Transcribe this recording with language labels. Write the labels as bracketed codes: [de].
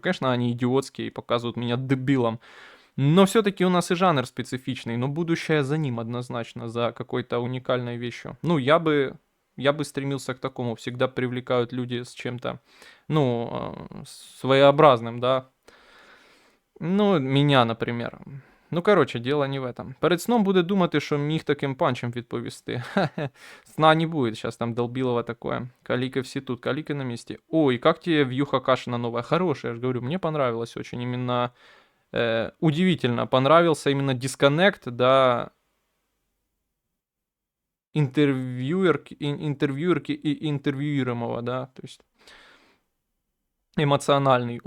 [ru] Конечно, они идиотские и показывают меня дебилом. Но все-таки у нас и жанр специфичный, но будущее за ним однозначно, за какой-то уникальной вещью. Ну, я бы стремился к такому. Всегда привлекают люди с чем-то, ну, своеобразным, да. Ну, меня, например. Ну, [uk] коротше, діло [ru] не в этом. [uk] Перед сном буде думати, що міг таким панчем відповісти. [ru] Сна не будет, сейчас там долбилово такое. Калики все тут, калики на месте. Ой, как тебе вьюха Кашина новая? Хорошая, я же говорю, мне понравилось очень. Именно удивительно понравился именно дисконнект, да, интервьюерки и интервьюируемого, да, то есть эмоциональный.